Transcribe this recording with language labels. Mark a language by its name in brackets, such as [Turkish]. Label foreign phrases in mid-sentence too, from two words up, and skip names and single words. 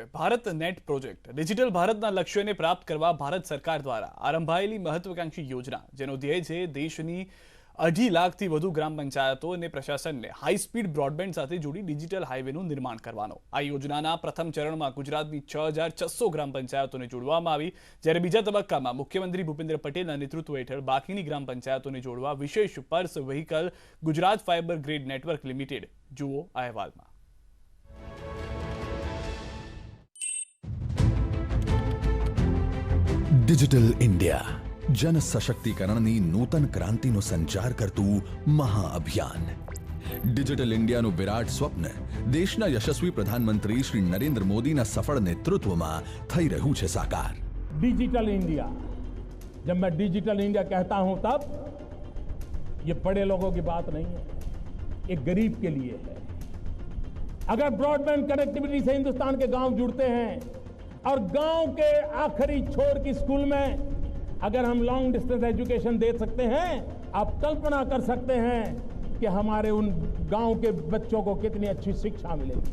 [Gujarati] ભારત નેટ પ્રોજેક્ટ ડિજિટલ ભારતના લક્ષ્યોને પ્રાપ્ત કરવા ભારત સરકાર દ્વારા આરંભાયેલી મહત્વાકાંક્ષી યોજના, જેનો ધ્યેય છે દેશની 2.5 લાખથી વધુ ગ્રામ પંચાયતો અને પ્રશાસનને [English] high speed broadband [Gujarati] સાથે જોડી ડિજિટલ હાઈવેનું નિર્માણ કરવાનો। આ યોજનાના પ્રથમ ચરણમાં ગુજરાતની 6600 ગ્રામ પંચાયતોને જોડવામાં આવી, જ્યારે બીજા તબક્કામાં મુખ્યમંત્રી ભૂપેન્દ્ર પટેલના નેતૃત્વ હેઠળ બાકીની ગ્રામ પંચાયતોને જોડવા વિશેષ [English] purse vehicle [Gujarati] ગુજરાત ફાઇબર ગ્રીડ નેટવર્ક લિમિટેડ। જુઓ આ અહેવાલમાં। ડિજિટલ ઇન્ડિયા જન સશક્તિકરણની નૂતન ક્રાંતિનો સંચાર કરતું મહાઅભિયાન। ડિજિટલ ઇન્ડિયાનું વિરાટ સ્વપ્ન દેશના યશસ્વી પ્રધાનમંત્રી શ્રી નરેન્દ્ર મોદીના સફળ નેતૃત્વમાં થઈ રહ્યું છે સાકાર। [Hindi] डिजिटल इंडिया, जब मैं डिजिटल इंडिया कहता हूं तब ये बड़े लोगों की बात नहीं है, ये गरीब के लिए है। अगर [English] broadband connectivity [Hindi] से हिंदुस्तान के गांव जुड़ते हैं और गांव के आखिरी छोर की स्कूल में अगर हम [English] long distance education [Hindi] दे सकते हैं, आप कल्पना कर सकते हैं कि हमारे उन गांव के बच्चों को कितनी अच्छी शिक्षा मिलेगी।